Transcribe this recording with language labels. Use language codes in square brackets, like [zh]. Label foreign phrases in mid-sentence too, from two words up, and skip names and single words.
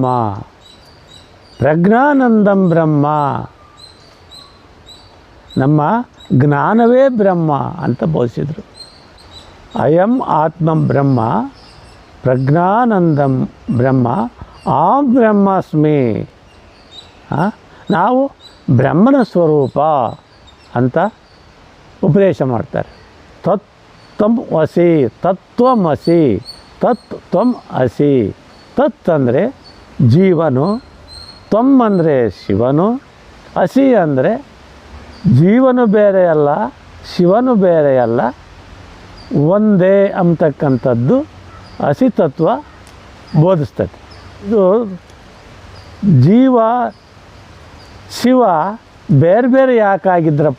[sa] ಪ್ರಜ್ಞಾನಂದಂ ಬ್ರಹ್ಮ, [kn] ನಮ್ಮ ಜ್ಞಾನವೇ ಬ್ರಹ್ಮ ಅಂತ ಬೋಧಿಸಿದರು. [sa] ಅಯಂ ಆತ್ಮಂ ಬ್ರಹ್ಮ ಪ್ರಜ್ಞಾನಂದಂ ಬ್ರಹ್ಮ ಆಂ ಬ್ರಹ್ಮಾಸ್ಮಿ. [kn] ನಾವು ಬ್ರಹ್ಮನ ಸ್ವರೂಪ ಅಂತ ಉಪದೇಶ ಮಾಡ್ತಾರೆ. [sa] ತತ್ವಂ ಅಸಿ, ತತ್ವಮಸಿ, ತತ್ ತ್ವಂ ಅಸಿ. [kn] ತತ್ ಅಂದರೆ ಜೀವನು, ತ್ವಂ ಅಂದರೆ ಶಿವನು, ಅಸಿ ಅಂದರೆ ಜೀವನು ಬೇರೆ ಅಲ್ಲ, ಶಿವನು ಬೇರೆ ಅಲ್ಲ, ಒಂದೇ ಅಂತಕ್ಕಂಥದ್ದು ಅಸಿತತ್ವ ಬೋಧಿಸ್ತದೆ. ಇದು ಜೀವ ಶಿವ ಬೇರೆ ಬೇರೆ ಯಾಕಾಗಿದ್ರಪ್ಪ?